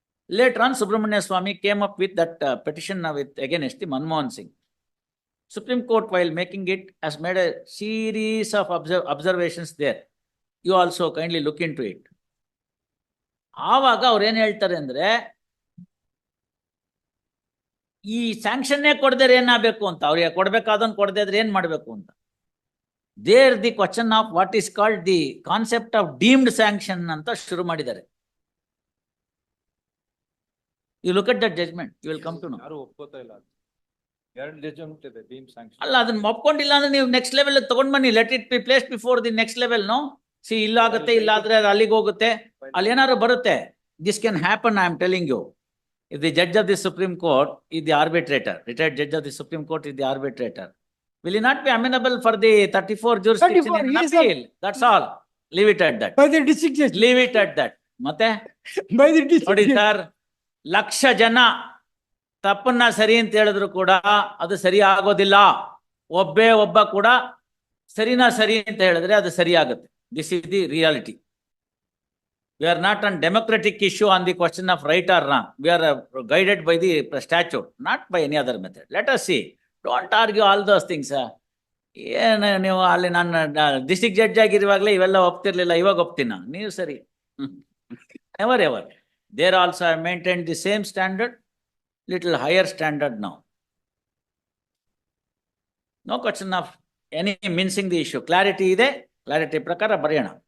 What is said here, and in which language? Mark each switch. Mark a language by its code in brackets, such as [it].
[en] Later on, Subramania Swamy came up with that petition against the Manmohan Singh. Supreme Court, while making it, has made a series of observations there. You also kindly look into it. [kn] ಆವಾಗ ಅವ್ರು ಏನ್ ಹೇಳ್ತಾರೆ ಅಂದ್ರೆ, ಈ ಸ್ಯಾಂಕ್ಷನ್ನೇ ಕೊಡದೇ ಏನಾಗಬೇಕು ಅಂತ, ಅವ್ರಿಗೆ ಕೊಡ್ಬೇಕಾದನ್ ಕೊಡದೇ ಇದ್ರೆ ಏನ್ ಮಾಡ್ಬೇಕು ಅಂತ. [en] there the question of what is called the concept of deemed sanction [kn] ಅಂತ ಶುರು ಮಾಡಿದ್ದಾರೆ. [en] You look at that judgment, you will come to know. [kn] ಯಾರು ಒಪ್ಕೋತಾ ಇಲ್ಲ. ಎರಡು ಜಜ್ಮೆಂಟ್ ಇದೆ ಡೀಮ್ ಸ್ಯಾಂಕ್ಷನ್. ಅಲ್ಲ, ಅದನ್ನ ಒಪ್ಕೊಂಡಿಲ್ಲ ಅಂದ್ರೆ ನೀವು ನೆಕ್ಸ್ಟ್ ಲೆವೆಲ್ ತಗೊಂಡ್ ಬನ್ನಿ. [en] Let it be place before the next level. No see, [kn] ಇಲ್ಲಾಗುತ್ತೆ, ಇಲ್ಲಾದ್ರೆ ಅಲ್ಲಿಗೆ ಹೋಗುತ್ತೆ, ಅಲ್ಲಿ ಏನಾದ್ರು ಬರುತ್ತೆ. [en] This can happen, I am telling you. If the judge of the Supreme Court is the arbitrator, retired judge of the Supreme Court is the arbitrator, will he not be amenable for the 34 jurisdiction 34, in yes, appeal? That's all. Leave it at that. By the district judge. Leave it at that. [kn] ಮತ್ತೆ [en] By the district [kn] ನೋಡಿ [en] judge. [kn] Sir, lakh ಜನ ತಪ್ಪನ್ನ ಸರಿ ಅಂತ ಹೇಳಿದ್ರು ಕೂಡ ಅದು ಸರಿ ಆಗೋದಿಲ್ಲ. ಒಬ್ಬ ಕೂಡ ಸರಿನಾ ಸರಿ ಅಂತ ಹೇಳಿದ್ರೆ ಅದು ಸರಿ ಆಗುತ್ತೆ. [en] This is the reality. We are not on democratic issue on the question of right or wrong. We are guided by the statute, not by any other method. Let us see. Don't argue all those things. [kn] ಏನು ನೀವು ಅಲ್ಲಿ ನಾನು district judge ಆಗಿರುವಾಗಲೇ ಇವೆಲ್ಲ ಒಪ್ತಿರ್ಲಿಲ್ಲ, ಇವಾಗ ಒಪ್ತೀನ? ನೀವು ಸರಿ. [en] Never ever. There also I maintain the same standard, little higher standard [kn] ನಾವು. [en] No question of any mincing the issue. [kn] Clarity ಇದೆ, ಕ್ಲಾರಿಟಿ ಪ್ರಕಾರ ಬರೆಯೋಣ.